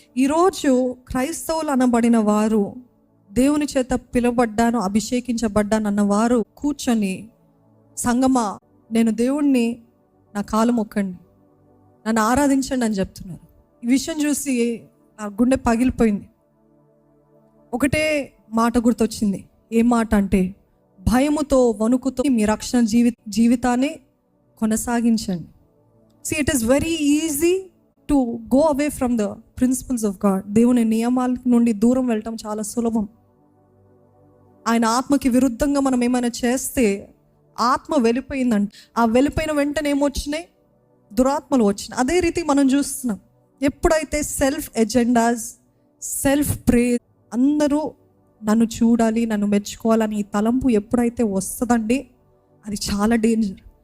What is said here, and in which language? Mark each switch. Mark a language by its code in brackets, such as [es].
[te] ఈరోజు క్రైస్తవులు అనబడిన వారు, దేవుని చేత పిలువబడ్డాను, అభిషేకించబడ్డాను అన్నవారు కూర్చొని, సంగమా నేను దేవుణ్ణి, నా కాలు మొక్కండి, నన్ను ఆరాధించండి అని చెప్తున్నారు. ఈ విషయం చూసి నా గుండె పగిలిపోయింది. ఒకటే మాట గుర్తొచ్చింది. ఏం మాట అంటే, భయముతో వణుకుతో మీ రక్షణ జీవితాన్ని కొనసాగించండి. [en] See, it is very easy to go away from the principles of God. [te] దేవుని నియమాల నుండి దూరం వెళ్ళటం చాలా సులభం. ఆయన ఆత్మకి విరుద్ధంగా మనం ఏమైనా చేస్తే ఆత్మ వెళ్ళిపోయిందంట. ఆ వెళ్ళిపోయిన వెంటనే ఏమొచ్చినాయి? దురాత్మలు వచ్చినాయి. అదే రీతి మనం చూస్తున్నాం. ఎప్పుడైతే సెల్ఫ్ ఎజెండాస్, సెల్ఫ్ ప్రే, అందరూ నన్ను చూడాలి, నన్ను మెచ్చుకోవాలని ఈ తలంపు ఎప్పుడైతే వస్తుందండి, అది చాలా డేంజర్.